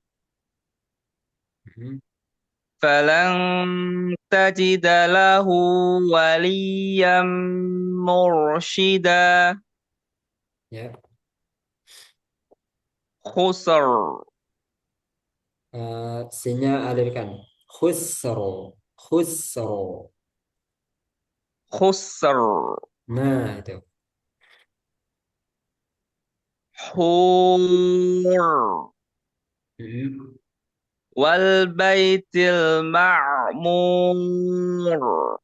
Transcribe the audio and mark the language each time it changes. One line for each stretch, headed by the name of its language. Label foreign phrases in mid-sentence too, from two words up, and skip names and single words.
Arabic: hmm. فلن تجد له وليا مرشدا.
Indonesian: Ya,
Arabic: خسر
Indonesian: Sinnya alirkan. Khusro. Khusro.
Arabic: khusr,
Indonesian: Nah, itu. hur, Mm-mm.
Arabic: والبيت المعمور.